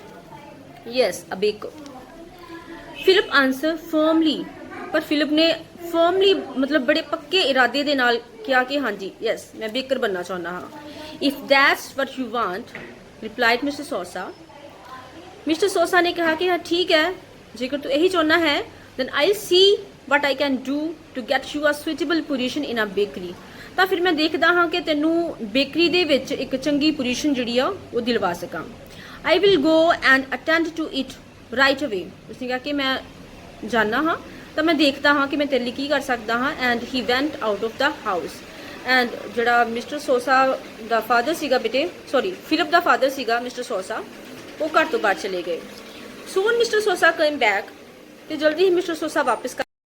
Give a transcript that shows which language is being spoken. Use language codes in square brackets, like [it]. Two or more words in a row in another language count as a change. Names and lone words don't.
[en] Yes a baker, Philip answer firmly, [pa] ਪਰ ਫਿਲਿਪ ਨੇ ਫਰਮਲੀ ਮਤਲਬ ਬੜੇ ਪੱਕੇ ਇਰਾਦੇ ਦੇ ਨਾਲ ਕਿਹਾ ਕਿ ਹਾਂਜੀ ਯੈਸ ਮੈਂ ਬੇਕਰ ਬਣਨਾ ਚਾਹੁੰਦਾ ਹਾਂ। [en] If that's what you want, replied Mister Sosa, [pa] ਮਿਸਟਰ ਸੋਸਾ ਨੇ ਕਿਹਾ ਕਿ ਹਾਂ ਠੀਕ ਹੈ, ਜੇਕਰ ਤੂੰ ਇਹੀ ਚਾਹੁੰਦਾ ਹੈ [en] then I'll see what I can do to get you a suitable position in a bakery, [pa] ਤਾਂ ਫਿਰ ਮੈਂ ਦੇਖਦਾ ਹਾਂ ਕਿ ਤੈਨੂੰ ਬੇਕਰੀ ਦੇ ਵਿੱਚ ਇੱਕ ਚੰਗੀ ਪੋਜੀਸ਼ਨ ਜਿਹੜੀ ਆ ਉਹ ਦਿਲਵਾ ਸਕਾਂ। [en] I will go and attend to it right away, [pa] ਉਸਨੇ ਕਿਹਾ ਕਿ ਮੈਂ ਜਾਣਾ ਹਾਂ ਤਾਂ ਮੈਂ ਦੇਖਦਾ ਹਾਂ ਕਿ ਮੈਂ ਤੇਰੇ ਲਈ ਕੀ ਕਰ ਸਕਦਾ ਹਾਂ। [en] And he went out of the house, and [pa] ਜਿਹੜਾ ਮਿਸਟਰ ਸੋਸਾ ਦਾ ਫਾਦਰ ਸੀਗਾ ਬੇਟੇ, ਸੌਰੀ ਫਿਲਿਪ ਦਾ ਫਾਦਰ ਸੀਗਾ ਮਿਸਟਰ ਸੋਸਾ, ਉਹ ਘਰ ਤੋਂ ਬਾਹਰ ਚਲੇ ਗਏ। [en] Soon Mister Sosa came back, [pa] ਤੇ ਜਲਦੀ ਹੀ ਮਿਸਟਰ ਸੋਸਾ ਵਾਪਸ